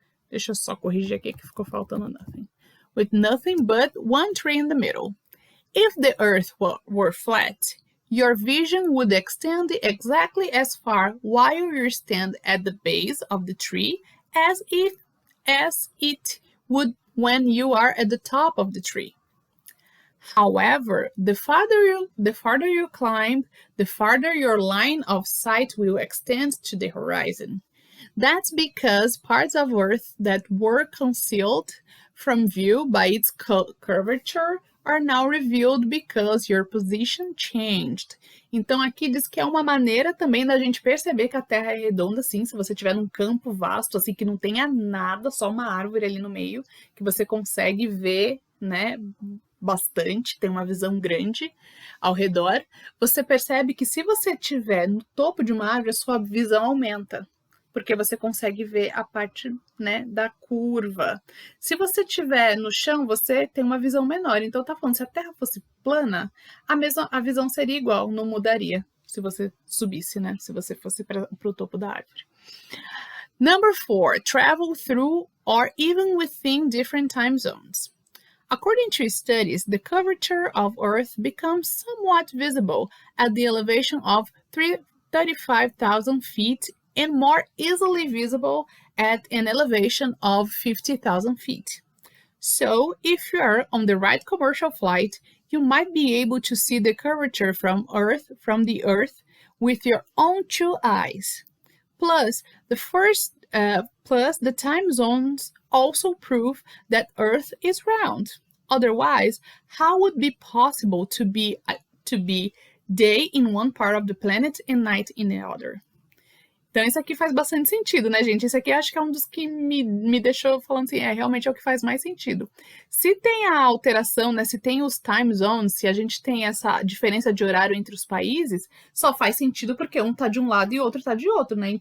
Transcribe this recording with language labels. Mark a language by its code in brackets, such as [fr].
[pt] Deixa eu só corrigir aqui que ficou faltando nothing. [en] With nothing but one tree in the middle. If the earth were flat, your vision would extend exactly as far while you stand at the base of the tree as it would when you are at the top of the tree. However, the farther you climb, the farther your line of sight will extend to the horizon. That's because parts of Earth that were concealed from view by its curvature are now revealed because your position changed. [pt] Então, aqui diz que é uma maneira também da gente perceber que a Terra é redonda, assim, se você estiver num campo vasto, assim, que não tenha nada, só uma árvore ali no meio, que você consegue ver, né, bastante, tem uma visão grande ao redor, você percebe que se você estiver no topo de uma árvore, a sua visão aumenta, porque você consegue ver a parte, né, da curva. Se você estiver no chão, você tem uma visão menor. Então, tá falando, se a Terra fosse plana, a visão seria igual, não mudaria se você subisse, né, se você fosse para o topo da árvore. [en] Number 4, travel through or even within different time zones. According to studies, the curvature of Earth becomes somewhat visible at the elevation of 35,000 feet and more easily visible at an elevation of 50,000 feet. So, if you are on the right commercial flight, you might be able to see the curvature from the Earth with your own 2 eyes. Plus, the time zones also prove that Earth is round. Otherwise, how would it be possible to be day in one part of the planet and night in the other? [pt] Então, isso aqui faz bastante sentido, né, gente? Isso aqui acho que é um dos que me deixou falando assim, realmente é o que faz mais sentido. Se tem a alteração, né, se tem os time zones, se a gente tem essa diferença de horário entre os países, só faz sentido porque um tá de um lado e o outro tá de outro, né?